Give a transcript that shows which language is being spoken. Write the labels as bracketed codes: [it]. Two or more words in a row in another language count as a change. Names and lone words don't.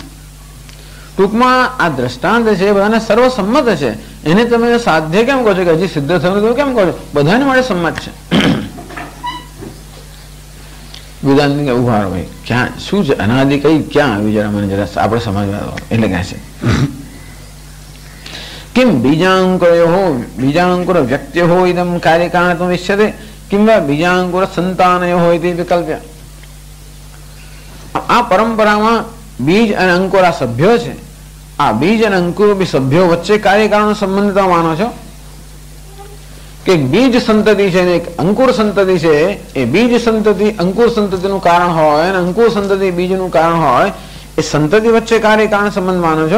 [gu] ટૂંકમાં આ દ્રષ્ટાંત છે બધાને સર્વસંમત છે. એને તમે સાધ્ય કેમ કહો છો કે હજી સિદ્ધ થયું તો કેમ કહો છો? બધાને માટે સંમત છે. વેદાંત ઉભા રહો ભાઈ, ક્યાં શું છે અનાદિ કઈ ક્યાં આવી? જરા મને જરા આપણે સમજવા. એટલે કહે છે [sa] किम बीजांकुरयोः बीजांकुर व्यक्त्योः इदं कार्यकारणत्वम् इष्यते किं वा बीजांकुर संतानयोः इति विकल्प्य. [gu] આ પરંપરામાં બીજ અને અંકુર આ સભ્યો છે. આ બીજ અને અંકુર બે સભ્યો વચ્ચે કાર્યકારણનો સંબંધ તમે માનો છો કે બીજ સંતતિ છે ને એક અંકુર સંતતિ છે. એ બીજ સંતતિ અંકુર સંતતિનું કારણ હોય અને અંકુર સંતતિ બીજનું કારણ હોય, એ સંતતિ વચ્ચે કાર્યકારણ સંબંધ માનો છો?